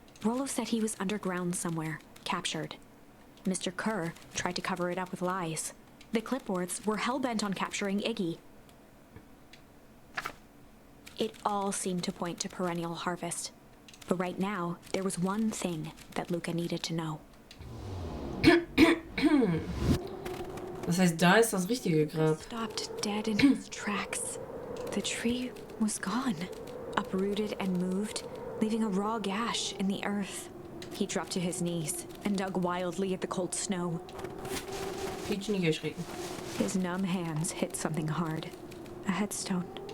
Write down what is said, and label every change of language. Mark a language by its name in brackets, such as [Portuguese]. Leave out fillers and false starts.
[English] Rollo said he was underground somewhere, captured. Mr. Kerr tried to cover it up with lies. The clipboards were hell-bent on capturing Iggy. It all seemed to point to perennial harvest. But right now, there was one thing that Luka needed to know. [German] Das heißt, da ist das richtige Grab. [English] Stopped dead in his tracks. The tree was gone, uprooted and moved, leaving a raw gash in the earth. He dropped to his knees and dug wildly at the cold snow. His numb hands hit something hard. A headstone.